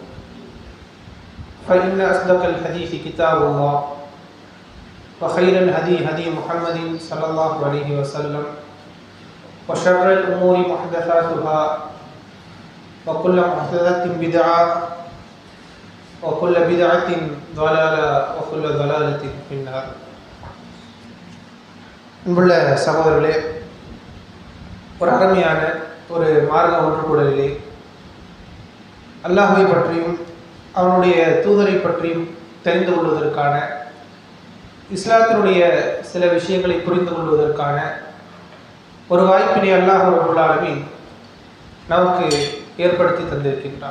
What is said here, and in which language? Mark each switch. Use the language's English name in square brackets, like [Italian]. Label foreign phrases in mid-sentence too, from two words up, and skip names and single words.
[Arabic] فإن أصدق الحديث كتاب الله وخير الهدي هدي محمد صلى الله عليه وسلم وشر الأمور محدثاتها وكل محدثة بدعة وكل بدعة ضلالة وكل ضلالة في النار. [Tamil] அன்புள்ள சகோதரர்களே, ஒரு அருமையான ஒரு மார்க்க ஒன்றுகூடலிலே அல்லாஹ்வை பற்றியும் அவனுடைய தூதரை பற்றியும் தெரிந்து கொள்வதற்கான, இஸ்லாத்தினுடைய சில விஷயங்களை புரிந்து கொள்வதற்கான ஒரு வாய்ப்பினை [Arabic] الله رب العالمين [Tamil] நமக்கு ஏற்படுத்தி தந்திருக்கின்றான்.